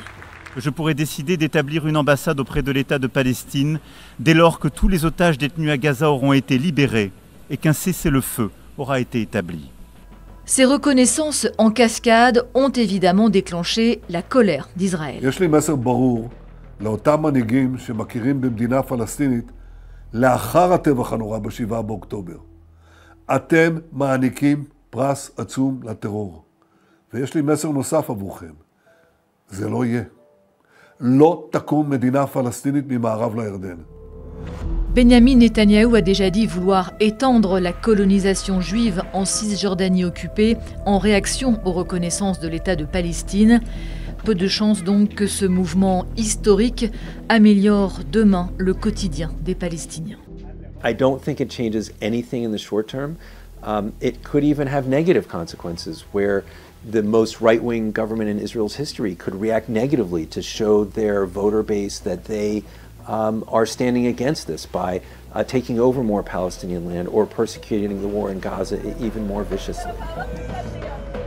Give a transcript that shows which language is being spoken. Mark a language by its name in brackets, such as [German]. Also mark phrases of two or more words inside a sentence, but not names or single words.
[French] Je pourrais décider d'établir une ambassade auprès de l'État de Palestine dès lors que tous les otages détenus à Gaza auront été libérés et qu'un cessez-le-feu aura été établi. Ces reconnaissances en cascade ont évidemment déclenché la colère d'Israël. [Hebrew] לאותם מנהיגים שמכירים במדינה פלסטינית לאחר הטבח הנורא ב7 באוקטובר. אתם מעניקים פרס עצום לטרור. ויש לי מסר נוסף עבורכם. זה לא יהיה. לא תקום מדינה פלסטינית ממערב לירדן. [French] Benyamin Netanyahou a déjà dit vouloir étendre la colonisation juive en Cisjordanie occupée en réaction aux reconnaissances de l'État de Palestine. Peu de chance donc que ce mouvement historique améliore demain le quotidien des Palestiniens. [English] I don't think it changes anything in the short term. It could even have negative consequences where the most right-wing government in Israel's history could react negatively to show their voter base that they are standing against this by taking over more Palestinian land or persecuting the war in Gaza even more viciously.